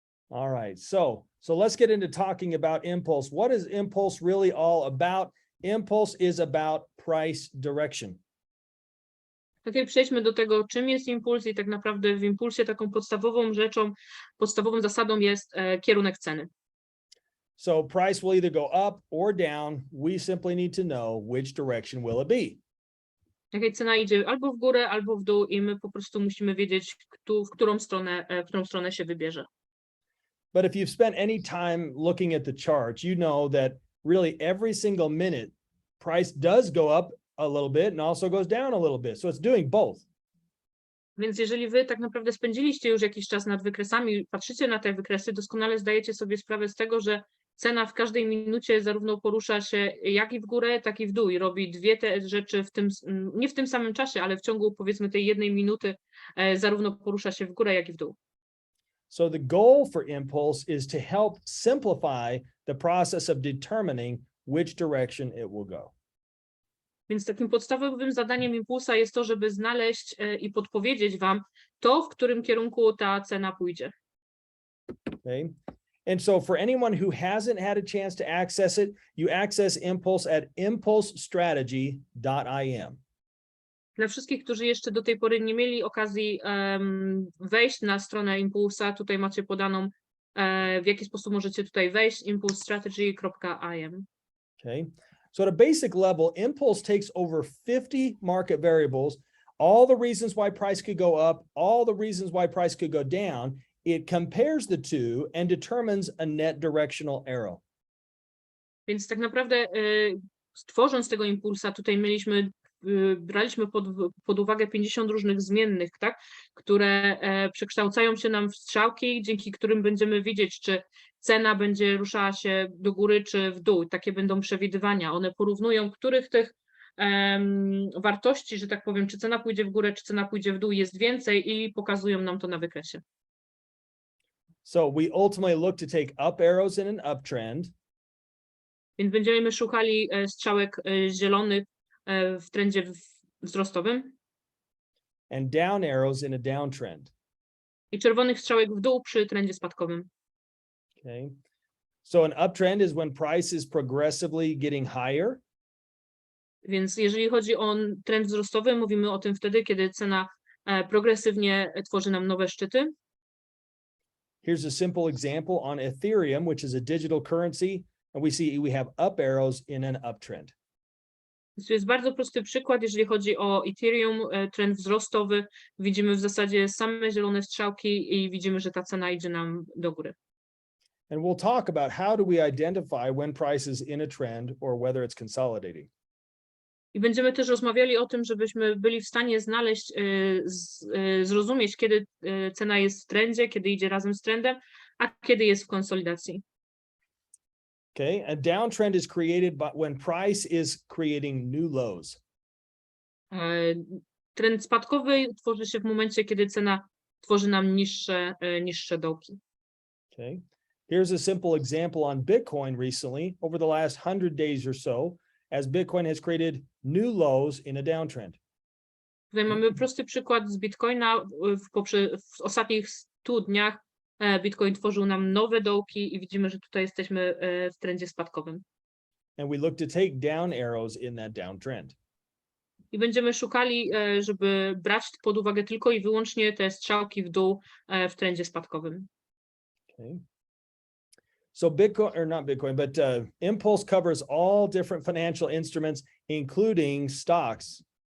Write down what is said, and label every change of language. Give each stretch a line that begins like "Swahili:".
English: All right, so let's get into talking about Impulse. What is Impulse really all about? Impulse is about price direction.
Polish: Okay, przejdźmy do tego, czym jest impuls i tak naprawdę w impulsie taką podstawową rzeczą, podstawową zasadą jest kierunek ceny.
English: So price will either go up or down. We simply need to know which direction will it be.
Polish: Okay, cena idzie albo w górę, albo w dół i my po prostu musimy wiedzieć, w którą stronę się wybierze.
English: But if you've spent any time looking at the chart, you know that really every single minute price does go up a little bit and also goes down a little bit. So it's doing both.
Polish: Więc jeżeli wy tak naprawdę spędziliście już jakiś czas nad wykresami, patrzycie na te wykresy, doskonale zdajecie sobie sprawę z tego, że cena w każdej minucie zarówno porusza się jak i w górę, tak i w dół i robi dwie te rzeczy nie w tym samym czasie, ale w ciągu powiedzmy tej jednej minuty zarówno porusza się w górę, jak i w dół.
English: So the goal for Impulse is to help simplify the process of determining which direction it will go.
Polish: Więc takim podstawowym zadaniem impulsa jest to, żeby znaleźć i podpowiedzieć wam to, w którym kierunku ta cena pójdzie.
English: Okay. And so for anyone who hasn't had a chance to access it, you access Impulse at impulsestrategy.im.
Polish: Dla wszystkich, którzy jeszcze do tej pory nie mieli okazji wejść na stronę Impulsa, tutaj macie podaną, w jaki sposób możecie tutaj wejść, impulsestrategy.im.
English: Okay. So at a basic level, Impulse takes over 50 market variables, all the reasons why price could go up, all the reasons why price could go down. It compares the two and determines a net directional arrow.
Polish: Więc tak naprawdę tworząc tego impulsa, tutaj braliśmy pod uwagę 50 różnych zmiennych, tak, które przekształcają się nam w strzałki, dzięki którym będziemy widzieć, czy cena będzie ruszała się do góry, czy w dół. Takie będą przewidywania. One porównują, których tych wartości, że tak powiem, czy cena pójdzie w górę, czy cena pójdzie w dół, jest więcej i pokazują nam to na wykresie.
English: So we ultimately look to take up arrows in an uptrend.
Polish: Więc będziemy szukali strzałek zielonych w trendzie wzrostowym
English: And down arrows in a downtrend.
Polish: i czerwonych strzałek w dół przy trendzie spadkowym.
English: Okay. So an uptrend is when price is progressively getting higher.
Polish: Więc jeżeli chodzi o trend wzrostowy, mówimy o tym wtedy, kiedy cena progresywnie tworzy nam nowe szczyty.
English: Here's a simple example on Ethereum, which is a digital currency, and we have up arrows in an uptrend.
Polish: To jest bardzo prosty przykład, jeżeli chodzi o Ethereum, trend wzrostowy. Widzimy w zasadzie same zielone strzałki i widzimy, że ta cena idzie nam do góry.
English: And we'll talk about how do we identify when price is in a trend or whether it's consolidating.
Polish: I będziemy też rozmawiali o tym, żebyśmy byli w stanie znaleźć, zrozumieć, kiedy cena jest w trendzie, kiedy idzie razem z trendem, a kiedy jest w konsolidacji.
English: Okay, a downtrend is created when price is creating new lows.
Polish: Trend spadkowy tworzy się w momencie, kiedy cena tworzy nam niższe dołki.
English: Okay, here's a simple example on Bitcoin recently over the last 100 days or so, as Bitcoin has created new lows in a downtrend.
Polish: Tutaj mamy prosty przykład z Bitcoina. W ostatnich 100 dniach Bitcoin tworzył nam nowe dołki i widzimy, że tutaj jesteśmy w trendzie spadkowym.
English: And we look to take down arrows in that downtrend.
Polish: I będziemy szukali, żeby brać pod uwagę tylko i wyłącznie te strzałki w dół w trendzie spadkowym.
English: Okay. So Bitcoin, or not Bitcoin, but Impulse covers all different financial instruments, including stocks.